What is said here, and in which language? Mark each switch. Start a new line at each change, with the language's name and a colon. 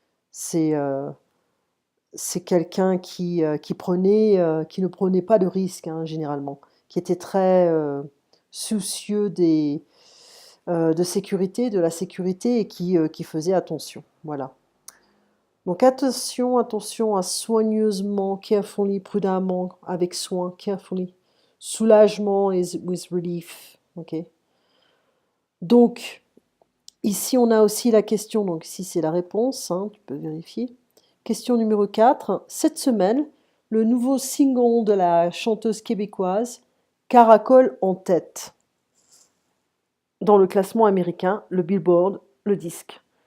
French: C'est quelqu'un qui ne prenait pas de risques, hein, généralement, qui était très soucieux de sécurité, de la sécurité et qui faisait attention. Voilà. Donc attention à soigneusement, carefully, prudemment, avec soin, carefully.
English: Soulagement is with relief. Ok.
French: Donc ici on a aussi la question, donc ici c'est la réponse, hein, tu peux vérifier. Question numéro 4. Cette semaine, le nouveau single de la chanteuse québécoise caracole en tête dans le classement américain, le Billboard, le disque.